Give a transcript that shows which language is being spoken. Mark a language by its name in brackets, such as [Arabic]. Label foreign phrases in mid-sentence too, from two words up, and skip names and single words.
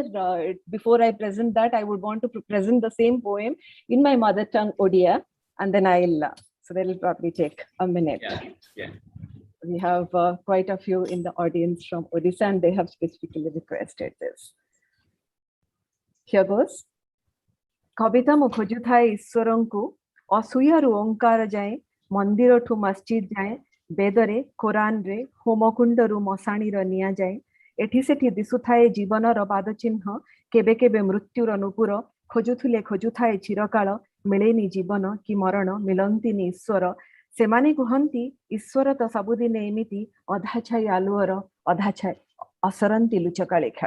[English] Before I present that, I would want to present the same poem in my mother tongue, Odia, and then so that will probably take a minute. Yeah. We have quite a few in the audience from Odisha, and they have specifically requested this. Here goes. [Odia] କବିତା ମୁଁ ଖୋଜୁଥାଏ ଈଶ୍ୱରଙ୍କୁ, ଅସୂୟାରୁ ଓଁକାର ଯାଏ, mandiroଠୁ ମସଜିଦ jae, ବେଦରେ କୋରାନରେ ହୋମକୁଣ୍ଡରୁ ମଶାଣିର ନିଆଯାଏ, ଏଠି ସେଠି ଦିଶୁଥାଏ ଜୀବନର ପାଦଚିହ୍ନ, କେବେ କେବେ ମୃତ୍ୟୁର ନୂପୁର, ଖୋଜୁଥିଲେ ଖୋଜୁଥାଏ ଚିରକାଳ, ମିଳେନି ଜୀବନ କି ମରଣ, ମିଳନ୍ତିନି ଈଶ୍ୱର, ସେମାନେ କୁହନ୍ତି ଈଶ୍ୱର ତ ସବୁଦିନେ ଏମିତି, ଅଧାଛାଇ ଆଲୁଅର ଅଧାଛାଇ ଅସରନ୍ତି ଲୁଚକାଳି ଖେଳ।